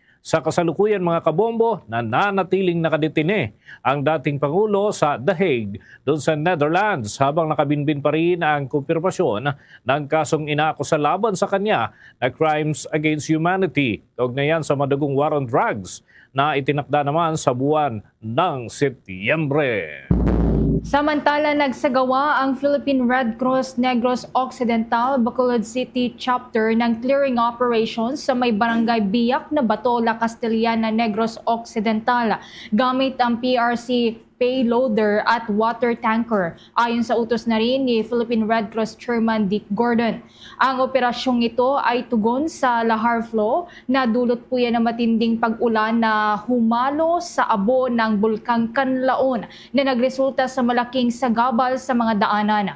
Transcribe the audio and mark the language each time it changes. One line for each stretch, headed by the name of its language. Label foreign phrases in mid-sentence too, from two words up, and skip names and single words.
Filipino: Sa kasalukuyan mga kabombo, nananatiling nakadetine ang dating Pangulo sa The Hague doon sa Netherlands habang nakabinbin pa rin ang kumpirmasyon ng kasong inaakusa laban sa kanya na
English: crimes against humanity
Filipino: kaugnayan sa madugong
English: war on drugs
Filipino: na itinakda naman sa buwan ng Setyembre. Samantala, nagsagawa ang Philippine Red Cross Negros Occidental Bacolod City Chapter ng
English: clearing operations
Filipino: sa may barangay Biak na Batola, Castellana, Negros Occidental gamit ang PRC payloader at
English: water tanker.
Filipino: Ayon sa utos na rin ni Philippine Red Cross Chairman Dick Gordon. Ang operasyong ito ay tugon sa
English: lahar flow
Filipino: na dulot po yan ng matinding pag-ulan na humalo sa abo ng Bulkang Kanlaon na nagresulta sa malaking sagabal sa mga daanan.